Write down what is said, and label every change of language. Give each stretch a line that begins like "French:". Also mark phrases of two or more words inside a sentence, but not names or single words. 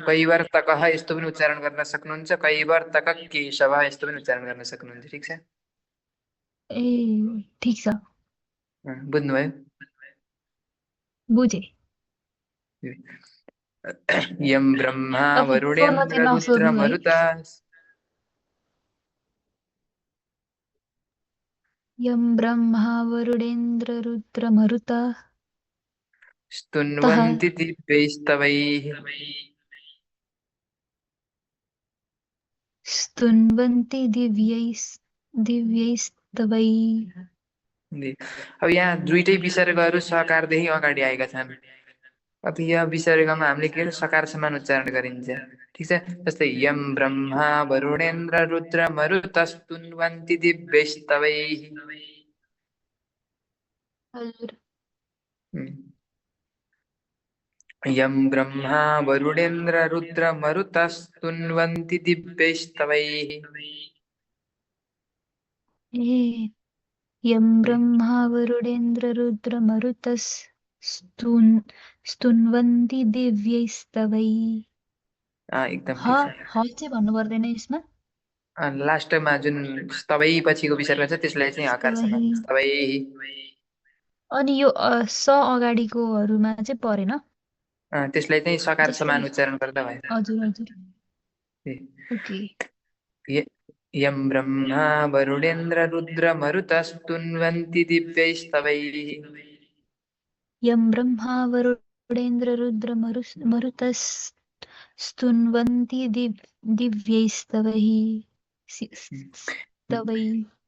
Nepali: कैवर्तकः यस्तो पनि उच्चारण गर्न सक्नुहुन्छ, कैवर्तक केशव यस्तो पनि उच्चारण गर्न सक्नुहुन्छ, ठिक छ। ए ठिक छ बुझ्नुभयो? बुझे
Sanskrit: यम ब्रह्मा
Nepali: तपाईँ सोध्न
Sanskrit: वरुणेन्द्र
Nepali: चाहिँ
Sanskrit: रुद्र
Nepali: नसोध्नु है
Sanskrit: मरुता यं ब्रह्मा वरुणेन्द्र रुद्रमरुत तः स्तुन्वन्ति दिव्यैस्तवैः स्तुन्वन्ति दिव्यैस्तवैः
Nepali: अब यहाँ दुईटै विसर्गहरू सकारदेखि अगाडि आएका छन्। अब यहाँ विसर्गमा हामीले के सकार समान उच्चारण गरिन्छ, ठिक छ। जस्तै
Sanskrit: यम ब्रह्मा वरुणेन्द्र रुद्र मरुतस्तुन्वन्ति दिव्यैस्तवैः।
Nepali: हजुर
Sanskrit: यम ब्रह्मा वरुणेन्द्र रुद्र मरुतस्तुन्वन्ति दिव्यैस्तवैः। ए यं ब्रह्मा वरुणेन्द्र रुद्रमरुतस्तुन्वन्ति दिव्यैस्तवैः
Nepali: एकदम ह ठिक छ। चाहिँ भन्नु पर्दैन यसमा लास्टमा जुन स्तवै पछिको विसर्ग छ त्यसलाई चाहिँ हकार स्तवैः समान स्तवैः। अनि यो स अगाडिकोहरूमा चाहिँ परेन त्यसलाई चाहिँ सकार जस्तै समान उच्चारण गर्दा भयो। हजुर हजुर ओके
Sanskrit: यम ब्रह्मा वरुणेन्द्र रुद्र मरुतस्तुन्वन्ति दिव्यैस्तवैः। यं ब्रह्मा वरुणेन्द्र रुद्रमरुतस्तुन्वन्ति दिव्यैस्तवैः स्तवैः